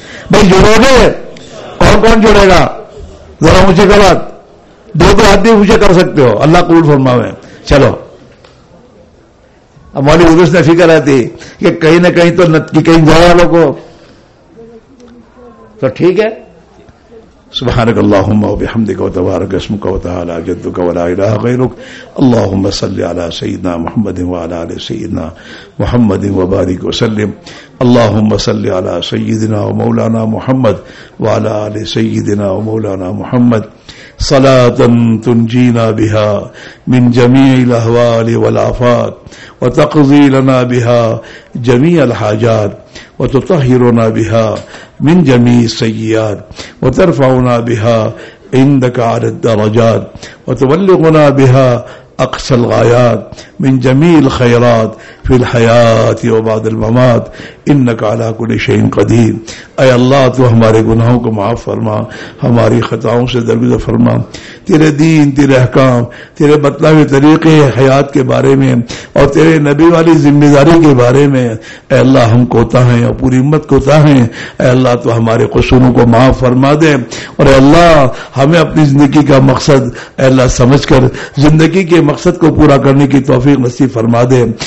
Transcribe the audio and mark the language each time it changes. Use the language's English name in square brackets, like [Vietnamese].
[Urdu] بھائی جڑو گے؟ کون کون جڑے گا ذرا مجھے کہو, دو تو ہاتھ بھی مجھے کر سکتے ہو, اللہ قبول فرماوے. چلو ہماری اردو سے فکر آتی کہ کہیں نہ کہیں تو کہیں جائے والوں کو, تو ٹھیک ہے. [Arabic] سبحانك اللهم وبحمدك وتبارك اسمك وتعالى جدك ولا اله غيرك, اللهم صل على سيدنا محمد وعلى ال سيدنا محمد وبارك وسلم. اللهم صل على سيدنا ومولانا محمد وعلى ال سيدنا ومولانا محمد صلاة تنجينا بها من جميع الاهوال والافات, وتقضي لنا بها جميع الحاجات, وتطهرنا بها من جميع السيئات, وترفعنا بها عندك على الدرجات, وتبلغنا بها أقصى الغايات من جميع الخيرات في الحياة وبعد الممات, إنك على كل شيء قدير. [Urdu] أي الله تو ہمارے گناہوں کو معاف فرما, ہماری خطاؤں سے درگزر فرما, تیرے دین تیرے احکام تیرے بتلاوے طریقے حیات کے بارے میں اور تیرے نبی والی ذمہ داری کے بارے میں, اے اللہ ہم کوتا ہیں اور پوری امت کوتا ہیں, اے اللہ تو ہمارے قصوروں کو معاف فرما دے, اور اے اللہ ہمیں اپنی زندگی کا مقصد اے اللہ سمجھ کر زندگی کے مقصد کو پورا کرنے کی توفیق نصیب فرما دے.